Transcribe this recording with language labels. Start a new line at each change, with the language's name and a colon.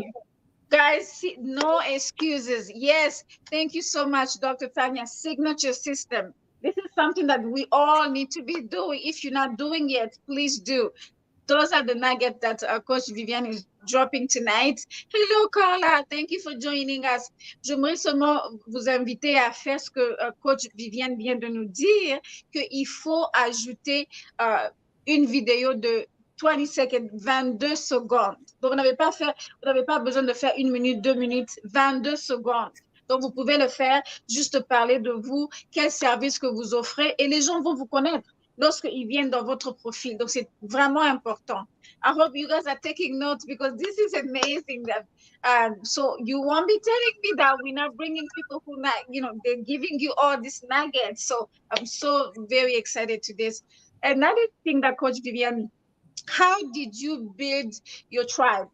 English: Mhm. Guys, no excuses. Yes, thank you so much, Dr. Tanya. Signature system. This is something that we all need to be doing. If you're not doing it, please do. Those are the nuggets that Coach Viviane is dropping tonight. Hello, Carla. Thank you for joining us.
French: J'aimerais seulement vous inviter à faire ce que Coach Viviane vient de nous dire, qu'il faut ajouter euh, une vidéo de 20 secondes, 22 secondes. Donc, vous n'avez pas besoin de faire 1 minute, 2 minutes, 22 secondes. Donc, vous pouvez le faire, juste parler de vous, quel service que vous offrez, et les gens vont vous connaître lorsqu'ils viennent dans votre profil. Donc, c'est vraiment important.
English: I hope you guys are taking notes because this is amazing. That so you won't be telling me that we're not bringing people who not, they're giving you all these nuggets. So I'm so very excited to this. Another thing that Coach Vivian, how did you build your tribe?